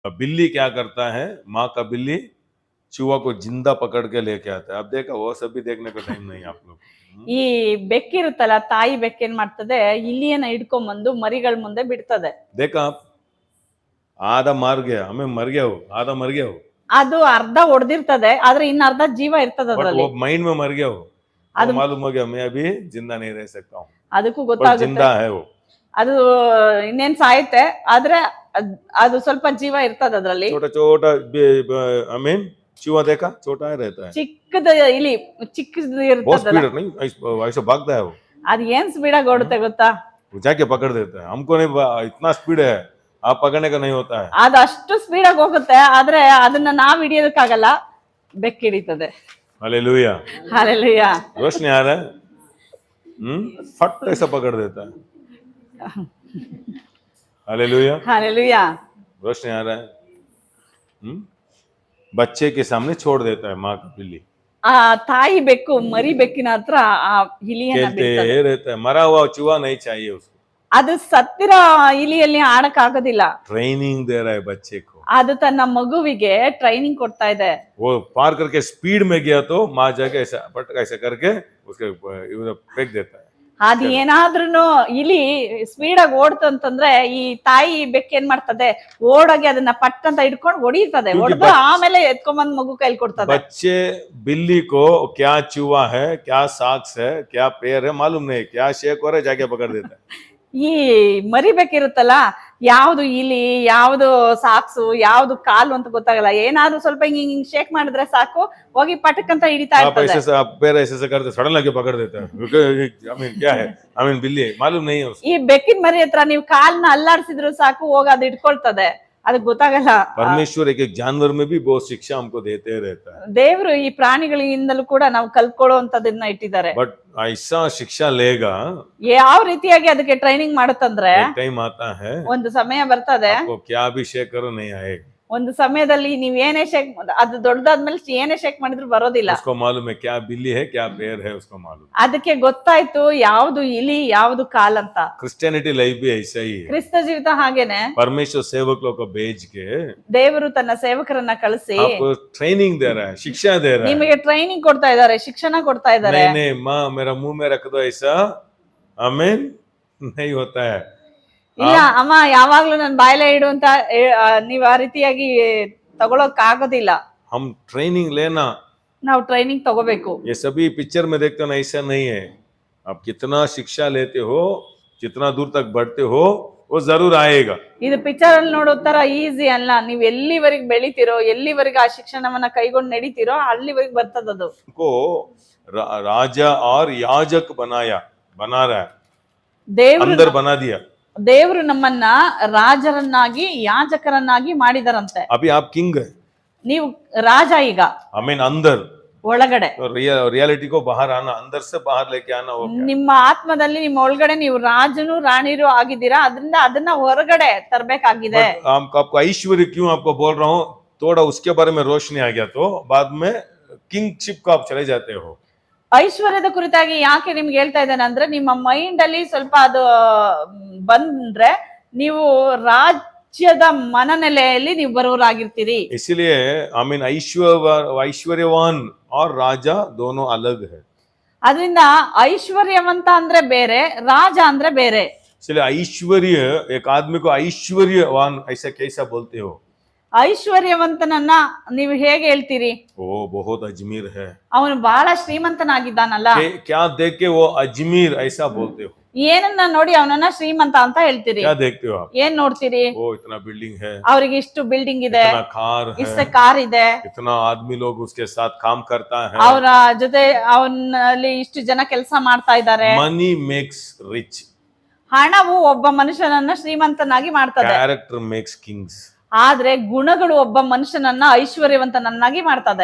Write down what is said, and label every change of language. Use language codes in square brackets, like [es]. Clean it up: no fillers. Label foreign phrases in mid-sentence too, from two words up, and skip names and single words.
[hi] बिल्ली क्या करता है, माँ का बिल्ली चूहा को जिंदा पकड़ के लेके आता है. अब देखा वो सब भी देखने का टाइम नहीं आप लोग. [kn] ಈ ಬೆಕ್ಕಿರುತ್ತಲ್ಲ, ತಾಯಿ ಬೆಕ್ಕೇನ್ ಮಾಡ್ತದೆ, ಇಲಿಯನ್ನ ಹಿಡ್ಕೊಂಡ್ಬಂದು ಮರಿಗಳ ಮುಂದೆ ಬಿಡ್ತದೆ. [hi] देखा आप, आधा मार गया, हमें मर गया हो, आधा मर गया हो. [kn] ಅದು ಅರ್ಧ ಹೊಡೆದಿರ್ತದೆ, ಆದ್ರೆ ಇನ್ನ ಅರ್ಧ ಜೀವ ಇರ್ತದೆ [hi] बट [kn] ಅದ್ರಲ್ಲಿ. [hi] वो माइंड में मर गया हो, [kn] ಅದು [hi] मालूम हो गया मैं अभी जिंदा नहीं रह सकता हूँ, [kn] ಅದಕ್ಕೂ [hi] बट [kn] ಗೊತ್ತಾಗುತ್ತೆ [hi] जिंदा है वो. [kn] ಅದು ಇನ್ನೇನ್ ಸಾಯುತ್ತೆ, ಆದ್ರೆ ಅದು ಸ್ವಲ್ಪ ಜೀವ ಇರ್ತದೆ ಅದ್ರಲ್ಲಿ. [hi] छोटा छोटा [en] I mean [hi] चूहा देखा, छोटा ही रहता है, [kn] ಚಿಕ್ಕದ ಇಲಿ, ಚಿಕ್ಕದು [hi] बहुत [kn] ಇರ್ತದಲ್ಲ, [hi] स्पीड नहीं, ऐसा भागता है वो. [kn] ಅದ್ ಏನ್ ಸ್ಪೀಡ್ ಆಗಿ ಓಡುತ್ತೆ ಗೊತ್ತಾ? [hi] वो जाके पकड़ देता है, हमको नहीं इतना स्पीड है, आप पकड़ने का नहीं होता है. [kn] ಅದು ಅಷ್ಟು ಸ್ಪೀಡ್ ಆಗಿ ಹೋಗುತ್ತೆ, ಆದ್ರೆ ಅದನ್ನ ನಾವ್ ಹಿಡಿಯೋದಕ್ಕಾಗಲ್ಲ, ಬೆಕ್ಕು ಹಿಡಿತದೆ. [hi] हालेलुया. [kn] ಹಾಲೆಲೂಯಾ. [hi] रोशनी आ रहा है, फट ऐसा पकड़ देता है. हालेलुया. [kn] ಹಾಲೆಲೂಯಾ. [hi] रोशनी आ रहा है, बच्चे के सामने छोड़ देता है माँ का बिल्ली, [kn] ಆ ತಾಯಿ ಬೆಕ್ಕು ಮರಿ ಬೆಕ್ಕಿನ ಹತ್ರ ಆ ಇಲಿಯನ್ನ [hi] खेलते [kn] ಬಿಡ್ತದೆ. [hi] रहता है. मरा हुआ चूहा नहीं चाहिए उसको, [kn] ಅದು ಸತ್ತಿರೋ ಇಲಿಯಲ್ಲಿ ಆಡಕ್ ಆಗೋದಿಲ್ಲ. [hi] ट्रेनिंग दे रहा है बच्चे को. [kn] ಅದು ತನ್ನ ಮಗುವಿಗೆ ಟ್ರೈನಿಂಗ್ ಕೊಡ್ತಾ ಇದೆ. [hi] वो पार करके स्पीड में गया तो माँ जाके ऐसा पटक ऐसा करके उसके इधर फेंक देता है. [kn] ಅದು ಏನಾದ್ರೂ ಇಲಿ ಸ್ಪೀಡ್ ಆಗಿ ಓಡ್ತಂತಂದ್ರೆ ಈ ತಾಯಿ ಬೆಕ್ಕು ಏನ್ ಮಾಡ್ತದೆ, ಓಡೋಗಿ ಅದನ್ನ ಪಟ್ ಅಂತ ಹಿಡ್ಕೊಂಡು ಹೊಡಿತದೆ, ಹೊಡೆದು ಆಮೇಲೆ ಎತ್ಕೊಂಬಂದ್ ಮಗು ಕೈಲಿ ಕೊಡ್ತದೆ. [hi] बच्चे बिल्ली को क्या चूहा है, क्या साक्स है, क्या पैर है मालूम नहीं, क्या शेक हो रहा है जाके पकड़ देता है. [kn] ಈ ಮರಿಬೇಕಿರುತ್ತಲ್ಲ, ಯಾವ್ದು ಇಲಿ, ಯಾವ್ದು ಸಾಕ್ಸು, ಯಾವ್ದು ಕಾಲು ಅಂತ ಗೊತ್ತಾಗಲ್ಲ. ಏನಾದ್ರು ಸ್ವಲ್ಪ ಹಿಂಗ್ ಶೇಕ್ ಮಾಡಿದ್ರೆ ಸಾಕು, ಹೋಗಿ ಪಟಕ್ ಅಂತ ಹಿಡಿತಾ [hi] आप [kn] ಇರ್ತದೆ. [hi] ऐसे आप पैर ऐसे करते सडन आके पकड़ देता है. [en] I mean [hi] क्या है, [en] I mean [hi] बिल्ली मालूम नहीं है उसको. [kn] ಈ ಬೆಕ್ಕಿನ ಮರಿ ಹತ್ರ ನೀವು ಕಾಲ್ನ ಅಲ್ಲಾಡ್ಸಿದ್ರು ಸಾಕು, ಹೋಗಿ ಅದು ಇಟ್ಕೊಳ್ತದೆ, ಅದಕ್ಕೆ ಗೊತ್ತಾಗಲ್ಲ. [hi] परमेश्वर एक एक जानवर में भी बहुत शिक्षा हमको देते रहता है, [kn] ದೇವ್ರು ಈ ಪ್ರಾಣಿಗಳಿಂದಲೂ ಕೂಡ ನಾವು ಕಲ್ತ್ಕೊಳ್ಳುವಂತದನ್ನ ಇಟ್ಟಿದ್ದಾರೆ. [hi] बट ऐसा शिक्षा लेगा, [kn] ಯಾವ ರೀತಿಯಾಗಿ ಅದಕ್ಕೆ ಟ್ರೈನಿಂಗ್ ಮಾಡುತ್ತಂದ್ರೆ, [hi] एक टाइम आता है [kn] ಒಂದು ಸಮಯ ಬರ್ತದೆ, [hi] आपको क्या भी शेक करो नहीं आएगा. [kn] ಒಂದು ಸಮಯದಲ್ಲಿ ನೀವ್ ಏನೇ ಶೇಕ್, ಅದು ದೊಡ್ಡದಾದ್ಮೇಲೆ ಏನೇ ಶೇಕ್ ಮಾಡಿದ್ರು ಬರೋದಿಲ್ಲ. [hi] उसको मालूम है क्या बिल्ली है क्या पैर है, उसको मालूम. [kn] ಅದಕ್ಕೆ ಗೊತ್ತಾಯ್ತು ಯಾವ್ದು ಇಲಿ ಯಾವ್ದು ಕಾಲ್ ಅಂತ. [en] Christianity life [hi] भी ऐसा ही है. [kn] ಕ್ರಿಸ್ತ ಜೀವಿತ ಹಾಗೇನೆ, [hi] परमेश्वर सेवक लोग को भेज के [kn] ದೇವರು ತನ್ನ ಸೇವಕರನ್ನ ಕಳಿಸಿ [hi] आपको ट्रेनिंग दे रहा है, शिक्षा दे रहा है. [kn] ನಿಮಗೆ ಟ್ರೈನಿಂಗ್ ಕೊಡ್ತಾ ಇದ್ದಾರೆ, ಶಿಕ್ಷಣ ಕೊಡ್ತಾ ಇದ್ದಾರೆ. [hi] नहीं नहीं माँ मेरा मुंह में रख दो ऐसा, आमीन नहीं होता है. [kn] ಇಲ್ಲ ಅಮ್ಮ ಯಾವಾಗ್ಲೂ ನನ್ ಬಾಯಲ್ಲೇ ಇಡು ಅಂತ ನೀವ್ ಆ ರೀತಿಯಾಗಿ ತಗೊಳಕ್ ಆಗೋದಿಲ್ಲ. [hi] हम ट्रेनिंग लेना, [kn] ನಾವು ಟ್ರೈನಿಂಗ್ ತಗೋಬೇಕು. [hi] ये सभी पिक्चर में देखते हो ना, ऐसा नहीं है. आप कितना शिक्षा लेते हो, जितना दूर तक बढ़ते हो, वो जरूर आएगा. [kn] ಇದು ಪಿಕ್ಚರ್ ಅಲ್ಲಿ ನೋಡೋ ತರ ಈಸಿ ಅಲ್ಲ. ನೀವ್ ಎಲ್ಲಿವರೆಗೆ ಬೆಳಿತೀರೋ, ಎಲ್ಲಿವರೆಗೆ ಆ ಶಿಕ್ಷಣವನ್ನ ಕೈಗೊಂಡು ನಡೀತಿರೋ ಅಲ್ಲಿವರೆಗೆ ಬರ್ತದದು. [hi] को राजा और याजक बना रहा है, अंदर बना दिया. [kn] ದೇವರು ನಮ್ಮನ್ನ ರಾಜರನ್ನಾಗಿ ಯಾಜಕರನ್ನಾಗಿ ಮಾಡಿದಾರಂತೆ. [hi] अभी आप किंग है, [kn] ನೀವು ರಾಜ ಈಗ, [hi] आमीन अंदर. [kn] ಒಳಗಡೆ [hi] तो रियलिटी को बाहर आना, अंदर से बाहर लेके आना. वो [kn] ನಿಮ್ಮ ಆತ್ಮದಲ್ಲಿ ನಿಮ್ಮ ಒಳಗಡೆ ನೀವು ರಾಜನು ರಾಣಿರು ಆಗಿದ್ದೀರಾ, ಅದರಿಂದ ಅದನ್ನ ಹೊರಗಡೆ ತರಬೇಕಾಗಿದೆ. [hi] आपको ऐश्वर्य क्यों आपको बोल रहा हूँ, थोड़ा उसके बारे में रोशनी आ गया तो बाद में किंगशिप को आप चले जाते हो. [kn] ಐಶ್ವರ್ಯದ ಕುರಿತಾಗಿ ಯಾಕೆ ನಿಮ್ಗೆ ಹೇಳ್ತಾ ಇದ್ದೇನೆ ಅಂದ್ರೆ, ನಿಮ್ಮ ಮೈಂಡ್ ಅಲ್ಲಿ ಸ್ವಲ್ಪ ಅದು ಬಂದ್ರೆ ನೀವು ರಾಜ್ಯದ ಮನನೆಲೆಯಲ್ಲಿ ನೀವು ಬರೋರಾಗಿರ್ತೀರಿ. [hi] इसलिए आमीन ऐश्वर्यवान और राजा दोनों अलग है. [kn] ಅದರಿಂದ ಐಶ್ವರ್ಯವಂತ ಅಂದ್ರೆ ಬೇರೆ, ರಾಜ ಅಂದ್ರೆ ಬೇರೆ. [hi] इसलिए ऐश्वर्य, एक आदमी को ऐश्वर्यवान ऐसा कैसा बोलते हो? [kn] ಐಶ್ವರ್ಯವಂತನನ್ನ ನೀವು ಹೇಗೆ ಹೇಳ್ತೀರಿ? [hi] वो बहुत अजमीर है, [kn] ಅವನು ಬಹಳ ಶ್ರೀಮಂತನಾಗಿದ್ದಾನಲ್ಲ. [hi] क्या देख के वो अजमीर ऐसा बोलते हो? [kn] ಏನನ್ನ ನೋಡಿ ಅವನನ್ನ ಶ್ರೀಮಂತ ಅಂತ ಹೇಳ್ತೀರಿ? [hi] क्या देखते हो आप? [kn] ಏನ್ ನೋಡ್ತೀರಿ? [hi] वो इतना बिल्डिंग है, [kn] ಅವ್ರಿಗೆ ಇಷ್ಟು ಬಿಲ್ಡಿಂಗ್ ಇದೆ, [hi] इतना कार [kn] ಇಷ್ಟು [hi] है, [kn] ಕಾರ್ ಇದೆ, [hi] इतना आदमी लोग उसके साथ काम करता है. [kn] ಅವರ ಜೊತೆ ಅವನಲ್ಲಿ ಇಷ್ಟು ಜನ ಕೆಲಸ ಮಾಡ್ತಾ ಇದ್ದಾರೆ. [en] money makes rich, [kn] ಹಣವು ಒಬ್ಬ ಮನುಷ್ಯನನ್ನ ಶ್ರೀಮಂತನಾಗಿ ಮಾಡ್ತದೆ, [en] character makes kings. [kn] ಆದ್ರೆ ಗುಣಗಳು ಒಬ್ಬ ಮನುಷ್ಯನನ್ನ ಐಶ್ವರ್ಯವಂತನನ್ನಾಗಿ ಮಾಡ್ತದೆ.